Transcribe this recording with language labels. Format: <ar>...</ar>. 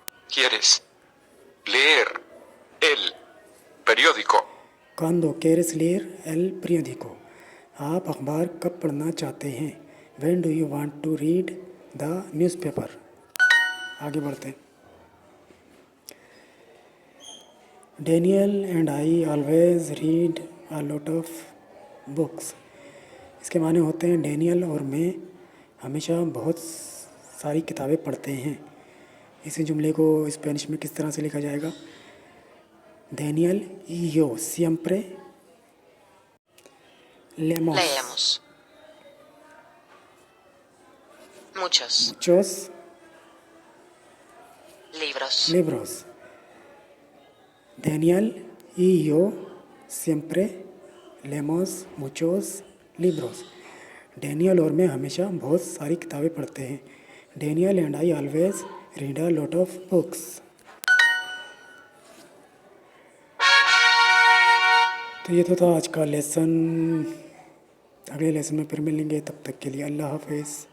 <es>¿Quieres leer el periódico? Cuando quieres leer el periódico,</es> <hi>आप अखबार कब पढ़ना चाहते हैं।</hi> <en>When do you want to read the newspaper.</en> <hi>आगे बढ़ते हैं।</hi> <en>Daniel and I always read a lot of books.</en> <hi>इसके माने होते हैं डेनियल और मैं हमेशा बहुत सारी किताबें पढ़ते हैं। इसी जुमले को स्पेनिश में किस तरह से लिखा जाएगा?</hi> <es>Daniel y yo siempre leemos Leemos. Muchos muchos libros. libros. Daniel y yo siempre leemos muchos libros.</es> <hi>Daniel और मैं हमेशा बहुत सारी किताबें पढ़ते हैं।</hi> <en>Daniel and I always read a lot of books.</en> <hi>तो ये तो था आज का लेसन। अगले लेसन में फिर मिलेंगे, तब तक के लिए अल्लाह हाफिज़।</hi>